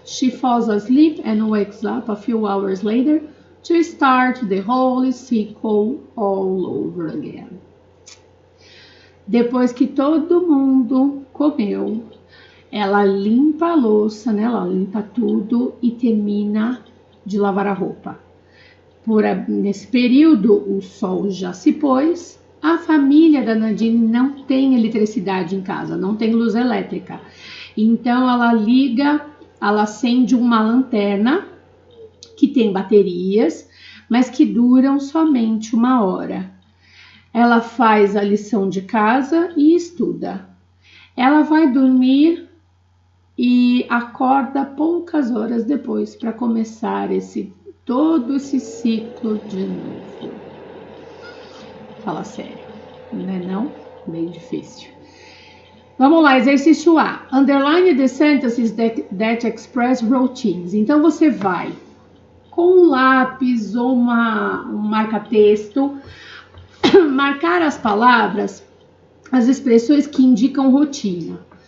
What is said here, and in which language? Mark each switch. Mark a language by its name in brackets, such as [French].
[English] She falls asleep and wakes up a few hours later to start the whole cycle all over again. [Portuguese] Depois que todo mundo comeu, ela limpa a louça, né? Ela limpa tudo e termina de lavar a roupa. Nesse período, o sol já se pôs. A família da Nadine não tem eletricidade em casa, não tem luz elétrica. Então, ela acende uma lanterna que tem baterias, mas que duram somente 1 hora. Ela faz a lição de casa e estuda. Ela vai dormir e acorda poucas horas depois para começar todo esse ciclo de novo. Fala sério, não é não? Bem difícil. Vamos lá, exercício A. [English] Underline the sentences that express routines. [Portuguese] Então você vai com um lápis ou um marca-texto marcar as palavras, as expressões que indicam rotina.